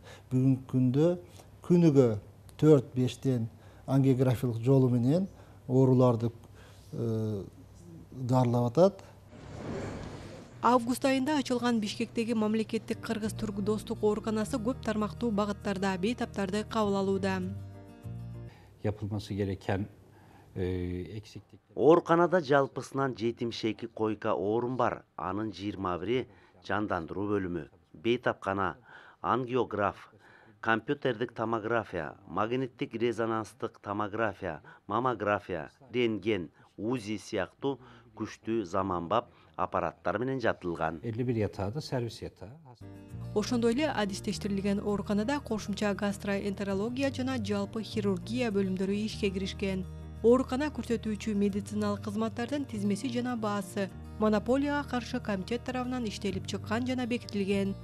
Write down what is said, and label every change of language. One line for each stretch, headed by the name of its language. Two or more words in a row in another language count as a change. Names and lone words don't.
Kyrgyz: Бүгүнкү күндө күнүгө 4-5тен ангиографиялык жолу менен ооруларды дарылап атат. Август айында ачылган Бишкектеги мамлекеттик кыргыз-түрк достук ооруканасы көп тармактуу багыттарда бейтаптарды кабыл алууда.
Turkish: Yapılması gereken eksiklikler.
Kyrgyz: Ооруканада жалпысынан 72 койка орун бар. Анын 21 жандандыруу бөлүмү, бейтапкана, ангиограф, компьютердик томография, магниттик резонанстык томография, маммография, рентген, УЗИ сыяктуу күчтүү заманбап аппараттар менен жатылган.
Turkish: 51 yatağı da servis yatağı.
Kyrgyz: Ошондой эле адистештирилген ооруканада кошумча гастроэнтерология жана жалпы хирургия бөлүмдөрү ишке киришкен. Оорукана көрсөтүүчү медициналык кызматтардын тизмеси жана баасы монополияга каршы комитет тарабынан иштелип чыккан жана бекитилген.